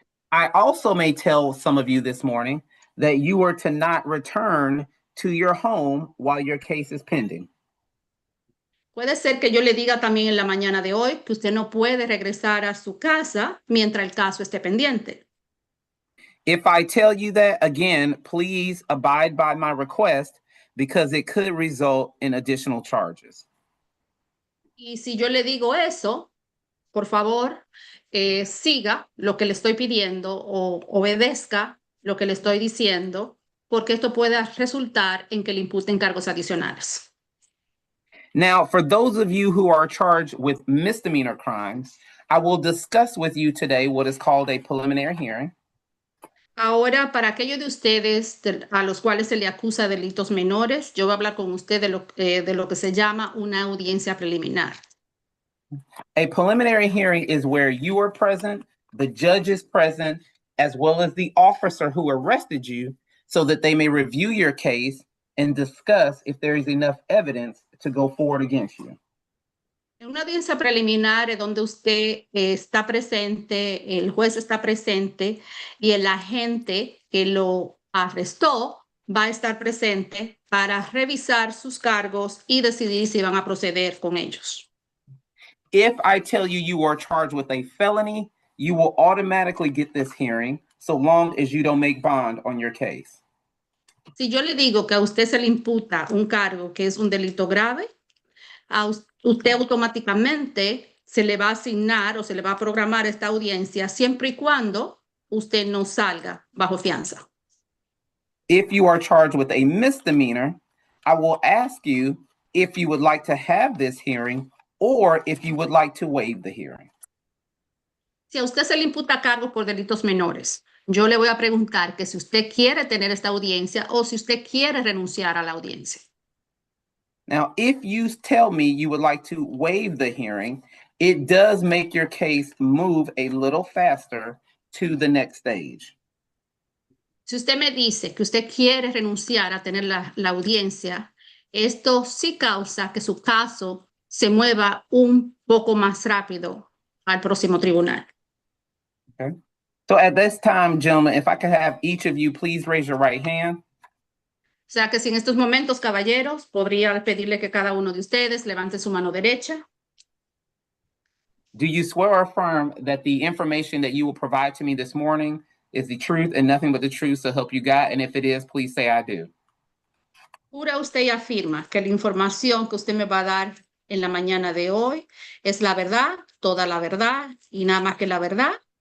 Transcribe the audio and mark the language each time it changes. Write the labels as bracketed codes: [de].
[en] I also may tell some of you this morning that you are to not return to your home while your case is pending. [es] Puede ser que yo le diga también en la mañana de hoy que usted no puede regresar a su casa mientras el caso esté pendiente. [en] If I tell you that, again, please abide by my request because it could result in additional charges. [es] Y si yo le digo eso, por favor, siga lo que le estoy pidiendo o obedezca lo que le estoy diciendo, porque esto puede resultar en que le imputen cargos adicionales. [en] Now, for those of you who are charged with misdemeanor crimes, I will discuss with you today what is called a preliminary hearing. [es] Ahora, para aquellos de ustedes a los cuales se le acusa delitos menores, yo voy a hablar con usted de lo que se llama una audiencia preliminar. [en] A preliminary hearing is where you are present, the judge is present, as well as the officer who arrested you, so that they may review your case and discuss if there is enough evidence to go forward against you. [es] En una audiencia preliminar es donde usted está presente, el juez está presente y el agente que lo arrestó va a estar presente para revisar sus cargos y decidir si van a proceder con ellos. [en] If I tell you you are charged with a felony, you will automatically get this hearing so long as you don't make bond on your case. [es] Si yo le digo que a usted se le imputa un cargo que es un delito grave, a usted automáticamente se le va a asignar o se le va a programar esta audiencia siempre y cuando usted no salga bajo fianza. [en] If you are charged with a misdemeanor, I will ask you if you would like to have this hearing or if you would like to waive the hearing. [es] Si a usted se le imputa cargos por delitos menores, yo le voy a preguntar que si usted quiere tener esta audiencia o si usted quiere renunciar a la audiencia. [en] Now, if you tell me you would like to waive the hearing, it does make your case move a little faster to the next stage. [es] Si usted me dice que usted quiere renunciar a tener la audiencia, esto sí causa que su caso se mueva un poco más rápido al próximo tribunal. [en] Okay. So at this time, gentlemen, if I could have each of you please raise your right hand. [es] O sea que si en estos momentos, caballeros, podría pedirle que cada uno de ustedes levante su mano derecha. [en] Do you swear or affirm that the information that you will provide to me this morning is the truth and nothing but the truth, so help you God? And if it is, please say I do. [es] ¿Jura usted y afirma que la información que usted me va a dar en la mañana de hoy es la verdad, toda la verdad y nada más que la verdad?